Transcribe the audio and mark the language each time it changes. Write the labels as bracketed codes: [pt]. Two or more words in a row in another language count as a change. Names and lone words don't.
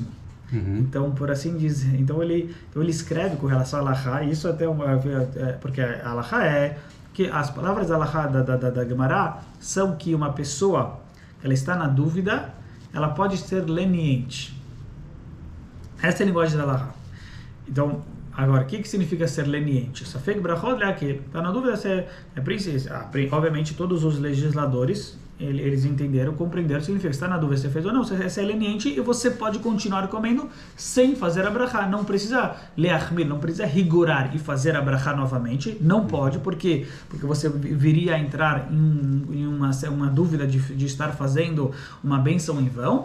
[pt] Então, por assim dizer, então ele escreve com relação a halakha, isso até porque a halakha é que as palavras halakha da Gemara são que uma pessoa, ela está na dúvida, ela pode ser leniente. Essa é a linguagem da halakha. Então, agora, o que significa ser leniente? [he] ספק ברכות להקל. [pt] Está na dúvida se é princesa. Obviamente, todos os legisladores, eles entenderam, compreenderam o que significa. Está na dúvida se fez ou não, se é leniente, e você pode continuar comendo sem fazer a brachá. Não precisa leachmir, não precisa rigorar e fazer a brachá novamente. Não pode, porque você viria a entrar em uma dúvida de estar fazendo uma bênção em vão.